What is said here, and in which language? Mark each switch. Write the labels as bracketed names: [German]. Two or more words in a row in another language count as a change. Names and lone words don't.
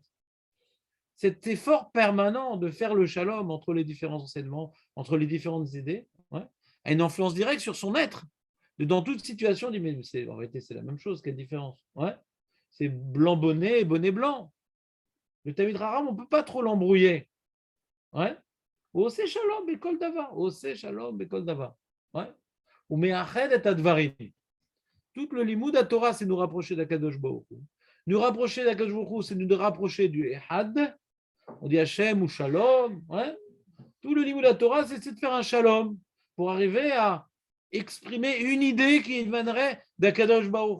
[French] Cet effort permanent de faire le shalom entre les différents enseignements, entre les différentes idées, ouais, a une influence directe sur son être. Dans toute situation, on dit, mais en réalité, c'est la même chose, quelle différence, ouais. C'est blanc bonnet et bonnet blanc. Le [Hebrew] תלמיד חכם, [French] on ne peut pas trop l'embrouiller. Ouais. [Hebrew] עושה שלום בכל דבר. עושה שלום בכל דבר. Ouais. ומאחד את הדברים. [French] Tout le [Hebrew] לימוד התורה, [French] c'est nous rapprocher d' [Hebrew] הקדוש ברוך הוא. [French] Nous rapprocher d' [Hebrew] הקדוש ברוך הוא, [French] c'est nous rapprocher du Ehad. On dit [Hebrew] השם הוא שלום. [French] Ouais. Tout le [Hebrew] לימוד התורה, [French] c'est de faire un shalom pour arriver à exprimer une idée qui émanerait d' [Hebrew] הקדוש ברוך הוא.